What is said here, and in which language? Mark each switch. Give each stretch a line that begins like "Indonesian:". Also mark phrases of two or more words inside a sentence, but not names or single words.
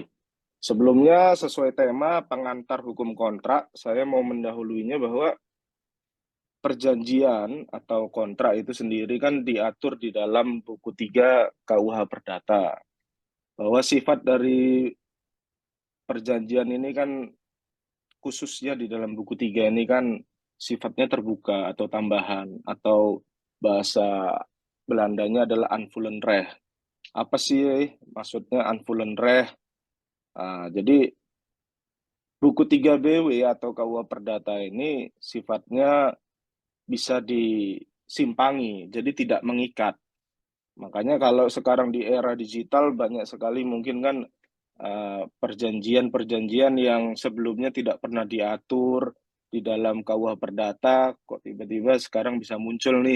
Indonesian: Sebelumnya, sesuai tema pengantar hukum kontrak, saya mau mendahuluinya bahwa perjanjian atau kontrak itu sendiri kan diatur di dalam buku 3 KUH Perdata. Bahwa sifat dari perjanjian ini kan khususnya di dalam buku 3 ini kan sifatnya terbuka atau tambahan atau bahasa Belandanya adalah
Dutch: aanvullend recht.
Indonesian: Apa sih maksudnya
Dutch: aanvullend recht?
Indonesian: Jadi buku 3 BW atau KUH Perdata ini sifatnya bisa disimpangi, jadi tidak mengikat. Makanya kalau sekarang di era digital banyak sekali mungkin kan perjanjian-perjanjian yang sebelumnya tidak pernah diatur di dalam KUH Perdata, kok tiba-tiba sekarang bisa muncul nih.